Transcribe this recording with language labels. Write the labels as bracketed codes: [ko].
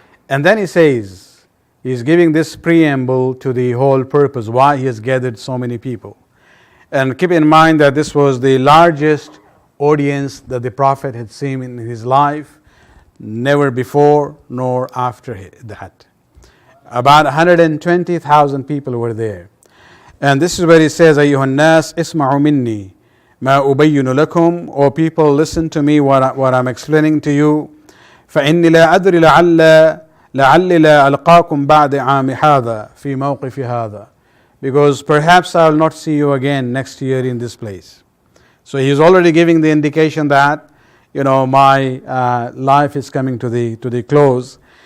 [en] And then he says, he's giving this preamble to the whole purpose, why he has gathered so many people. And keep in mind that this was the largest audience that the Prophet had seen in his life, never before nor after that. About 120,000 people were there. And this is where he says, [ar] أَيُّهَا النَّاسِ اسْمَعُوا مِنِّي مَا أُبَيِّنُ لَكُمْ. [en] O people, listen to me what I'm explaining to you. [ar] فإني لا أدري لعلي لا ألقاكم بعد عام هذا في موقف هذا, [en] because perhaps I will not see you again next year in this place. So he is already giving the indication that my life is coming to the close.